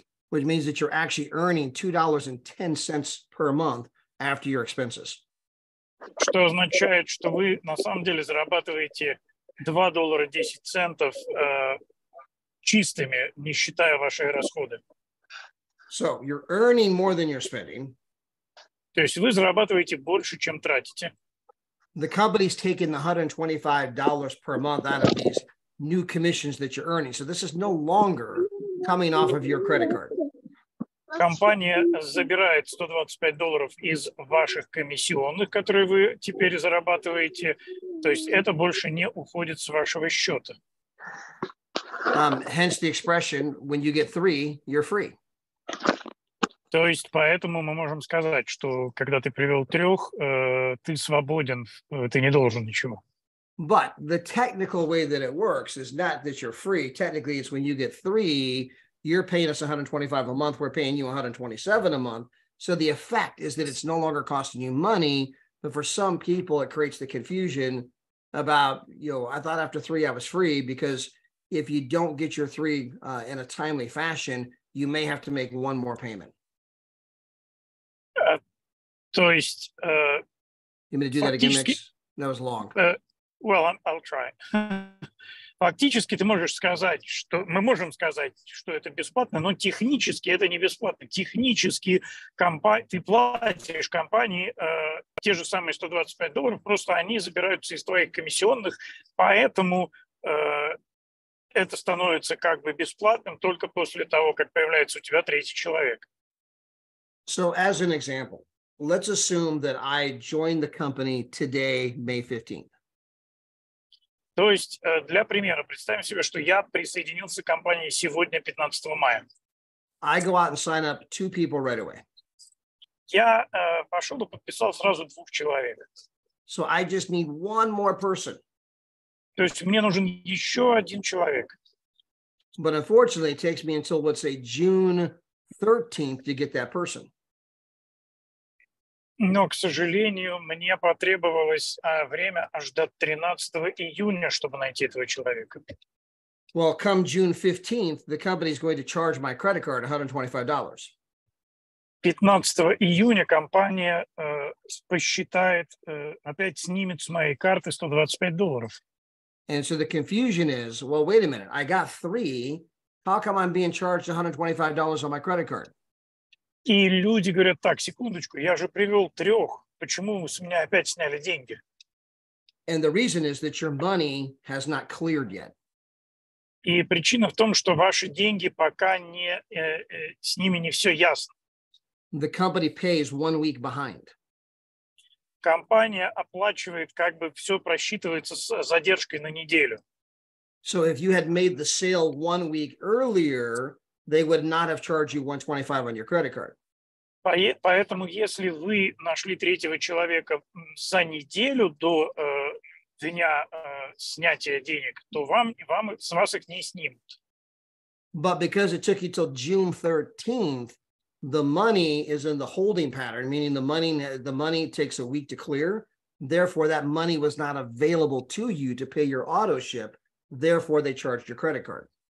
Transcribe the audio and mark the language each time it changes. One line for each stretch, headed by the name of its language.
English: Which means that you're actually earning $2.10 per month after your expenses.
Russian: Что означает, что вы на самом деле зарабатываете $2.10 чистыми, не считая ваши расходы.
English: So you're earning more than you're spending.
Russian: То есть вы зарабатываете больше, чем тратите.
English: The company's taking the $125 per month out of these new commissions that you're earning. So this is no longer coming off of your credit card.
Russian: Компания забирает $125 из ваших комиссионных, которые вы теперь зарабатываете. То есть это больше не уходит с вашего счета.
English: Hence the expression, when you get 3, you're free.
Russian: То есть поэтому мы можем сказать, что когда ты привел 3, ты свободен, ты не должен ничего.
English: But the technical way that it works is not that you're free. Technically, it's when you get 3, you're paying us $125 a month. We're paying you $127 a month. So the effect is that it's no longer costing you money. But for some people, it creates the confusion about, I thought after 3 I was free, because if you don't get your 3 in a timely fashion, you may have to make one more payment.
Russian: То есть...
English: You want me to do that again, Mix? That was long. Well, I'll try.
Russian: Фактически ты можешь сказать, что мы можем сказать, что это бесплатно, но технически это не бесплатно. Технически ты платишь компании те же самые $125, просто они забираются из твоих комиссионных, поэтому это становится как бы бесплатным только после того, как появляется у тебя третий человек.
English: So as an example, let's assume that I joined the company today, May 15th.
Russian: То есть, для примера, представим себе, что я присоединился к компании сегодня, 15 мая.
English: I go out and sign up 2 people right away.
Russian: Я пошел и подписал сразу 2 человек.
English: So I just need one more person.
Russian: То есть мне нужен еще 1 человек.
English: But unfortunately, it takes me until, let's say, June 13th to get that person.
Russian: Но, к сожалению, мне потребовалось время аж до 13 июня, чтобы найти этого человека.
English: Well, come June 15th, the company is going to charge my credit card $125.
Russian: 15 июня компания посчитает, опять снимет с моей карты $125.
English: And so the confusion is, well, wait a minute, I got 3. How come I'm being charged $125 on my credit card?
Russian: И люди говорят, так, секундочку, я же привел 3, почему с меня опять сняли деньги?
English: And the reason is that your money has not cleared yet.
Russian: И причина в том, что ваши деньги пока с ними не все ясно.
English: The company pays 1 week behind.
Russian: Компания оплачивает, как бы все просчитывается с задержкой на неделю.
English: So if you had made the sale 1 week earlier, they would not have charged you $125 on your credit card.
Russian: Поэтому, если вы нашли третьего человека за неделю до дня снятия денег, то с вас их не снимут.
English: But because it took you till June 13th, the money is in the holding pattern, meaning the money takes a week to clear. Therefore, that money was not available to you to pay your auto ship. Therefore, they charged your credit card.